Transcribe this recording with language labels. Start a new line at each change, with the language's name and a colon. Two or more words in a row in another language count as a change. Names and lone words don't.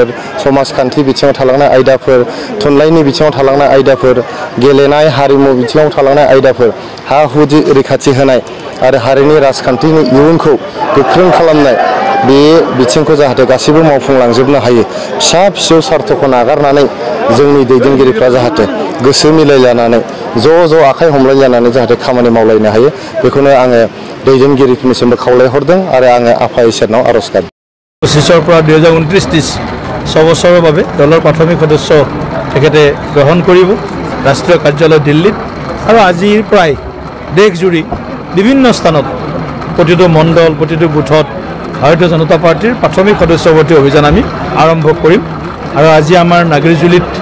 Bodo: समाजखान्थि बिथिङाव थालांनाय आयदाफोर थुनलाइनि बिथिङाव थालांनाय आयदाफोर गेलेनाय हारिमु बिथिङाव थालांनाय आयदाफोर हा हु रैखाथि होनाय आरो हारिनि राजखान्थिनि इयुनखौ गोख्रों खालामनाय बे बिथिंखौ जाहाथे गासैबो मावफुंलांजोबनो हायो फिसा फिसौ सार्थखौ नागारनानै जोंनि दैदेनगिरिफ्रा जाहाथे गोसो मिलायलायनानै ज' आखाइ हमलायलायनानै जाहाथे खामानि मावलायनो हायो बेखौनो आङो दैदेनगिरिफोरनिसिमबो खावलायहरदों आरो आङो आफा इसोरनाव आर'ज गाबदों
Assamese: 25 পৰা 2029-30 ছবছৰৰ বাবে দলৰ প্ৰাথমিক সদস্য তেখেতে গ্ৰহণ কৰিব ৰাষ্ট্ৰীয় কাৰ্যালয় দিল্লীত আৰু আজিৰ প্ৰায় দেশজুৰি বিভিন্ন স্থানত প্ৰতিটো মণ্ডল প্ৰতিটো বুথত ভাৰতীয় জনতা পাৰ্টিৰ প্ৰাথমিক সদস্যভৰ্তি অভিযান আমি আৰম্ভ কৰিম আৰু আজি আমাৰ নাগৰিজুলিত